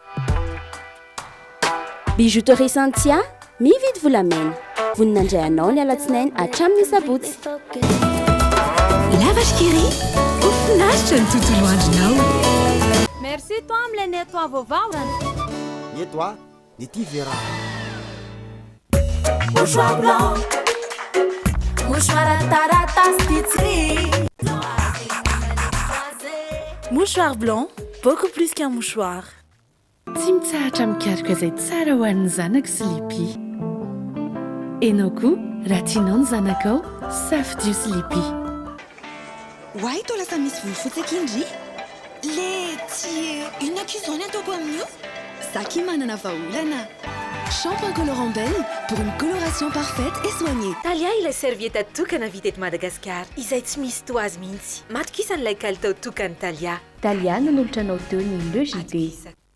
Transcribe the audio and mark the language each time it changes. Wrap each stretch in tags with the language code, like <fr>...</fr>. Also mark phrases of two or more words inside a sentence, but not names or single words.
<mg>Bijouterie Santia mividy volamena voninandray anao ny alatsinainy hatramin'ny sabotsy. Lavage Kiri ofinaritra ny tontolo andronao. Merci toi am'ilay nettoie vaovao. Nettoie ny ty vera.</mg> <fr>Mouchoir blanc, mouchoir taratas Mouchoir blanc, beaucoup plus qu'un mouchoir.</fr> <mg>Tsy mitsahatra mikaroka izay tsara ho an'ny zanaka sy lipi. Enao koa raha tianao ny zanakao safidio sy lipi. Hoay toa lasa misy volo fotsy indry. Le tsy inona kizany ataoko amin'io? Saki manana vahaolana.</mg> <fr>Shampoing colorant belle pour une coloration parfaite et soignée.</fr> <mg>Talia ilay serviette tokana vita eto Madagasikara. Izay tsy misy toazy mihitsy. Matokisa n'ilay kalitao tokany Talia. Talia nanolotra anao teo ny Le JD.</mg>